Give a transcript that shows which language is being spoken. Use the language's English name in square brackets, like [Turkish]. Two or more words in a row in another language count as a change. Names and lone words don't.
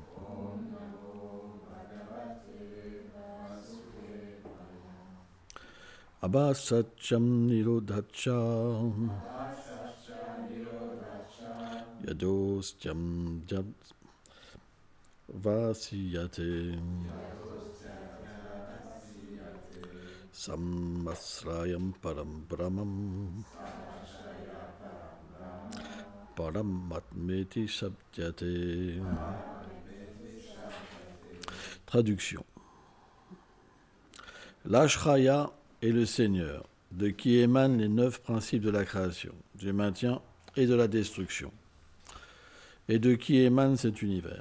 [Sanskrit] Abhasacham nirodhacham yadostyam vasiyate sammasrayam param brahmam param matmeti sabdyate. [French] Traduction. L'Ashraya est le Seigneur, de qui émanent les 9 principes de la création, du maintien et de la destruction, et de qui émane cet univers.